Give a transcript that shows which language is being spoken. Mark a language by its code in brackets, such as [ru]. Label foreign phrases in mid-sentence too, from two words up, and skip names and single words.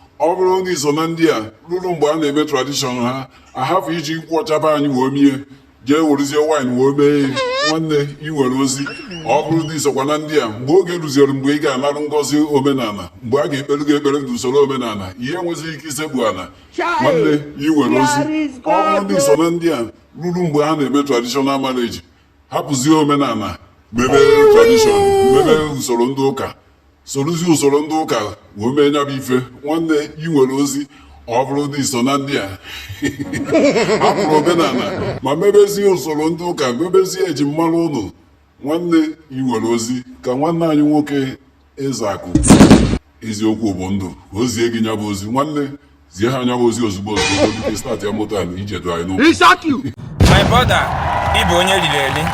[ig] Ọ bụrụ na i so na ndị a, ruru mgbe a na-eme tradition ha, a hapụ iji nkwụ ọcha be anyị wee mie, jee werezie wine wee mee ya. Nwanne, i nwere ozi. Ọ bụrụ na i sokwa na ndị a, mgbe oge ruziere mgbe ị ga-anarụ ngọzi omenala, mgbe a ga-ekpere gị ekpere n'usoro omenala, ihe enwezighị ike isekpu ala. Chai, Nwanne, i nwere ozi. [en] there is [ig] Ọ bụrụ na i so na ndị a, ruru mgbe ha na-eme traditional marriage, hapụzie omenala, mebe tradition, mebe usoro ndị ụka. Sorozie usoro ndị ụka, wee mee ya bụ ife. Nwanne, i nwere ozi. Ọ bụrụ na i so na ndị a, hapụrụ omenala, ma mebezie usoro ndị ụka, mebezie ejimara ụnụ. Nwanne, i nwere ozi. Ka nwanne anyị nwoke Ezeakụ, eziokwu bụ ndụ, ka o zie gị ya bụ ozi. Nwanne, zie ha ya bụ ozi ozugbo, ozugbo, biko start ya moto a na ije du anyị n'ụkwụ. [en] He shot you. My brother, [ig] ị bụ onye riri eri.